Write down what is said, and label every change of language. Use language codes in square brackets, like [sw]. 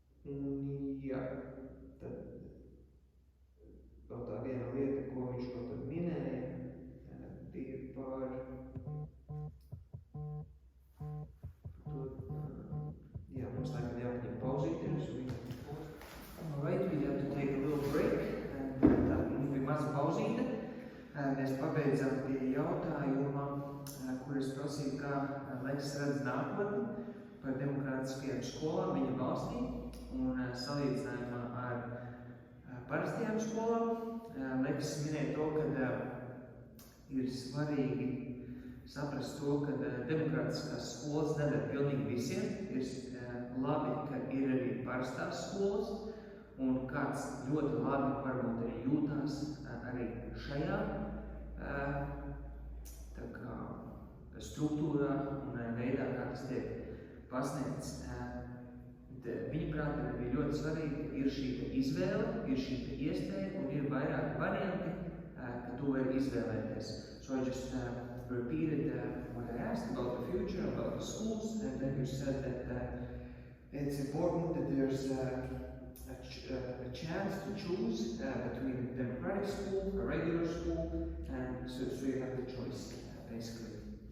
[lv] Jā, tad vēl tā viena lieta, ko viņš vēl tad minēja, bija par jā, mums tagad jāpaņem pauzīties. [en] Alright, we have to take a little break. [lv] Tā mums bija maza pauzīte. Mēs pabeidzām pie jautājuma, kur es prasīju, kā Leks redz nākotni par demokrātiskajām skolām viņa valstī un salīdzinājumā ar parastajām skolām. Leks minēja to, ka ir svarīgi saprast to, ka demokrātiskās skolas nedara pilnīgi visiem. Ir labi, ka ir arī parastās skolas, un kāds ļoti labi varbūt arī jūtās arī šajā tā kā struktūrā un veidā, kā tas tiek pasniegts. Viņaprāt, ir ļoti svarīgi, ir šī izvēle, ir šī iespēja un ir vairāki varianti, ka tu vari izvēlēties. [en] So I just repeated what I asked about the future, about the schools, and then you said that it's important that there's a chance to choose between a democratic school, a regular school, and so you have the choice, basically.